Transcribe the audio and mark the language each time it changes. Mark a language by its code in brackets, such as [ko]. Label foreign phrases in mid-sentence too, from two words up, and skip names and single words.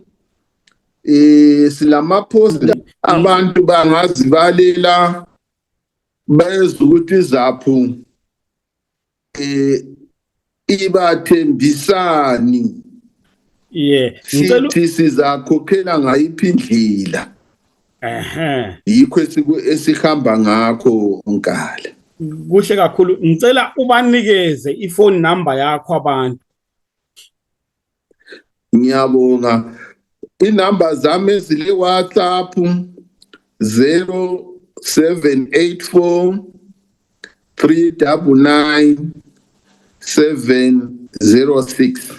[nd] Silama-poster, abantu bangazibalela bezwe ukuthi izapho ibathembisani. Sithi sizakhokhela ngayiphi indlela. Yikho esihamba ngakho Nkala. kuhle kakhulu ngicela ubanikeze [en] iphone number [nd] yakho abantu. Ngiyabonga. Inamba zami ezile WhatsApp 0784 399 706.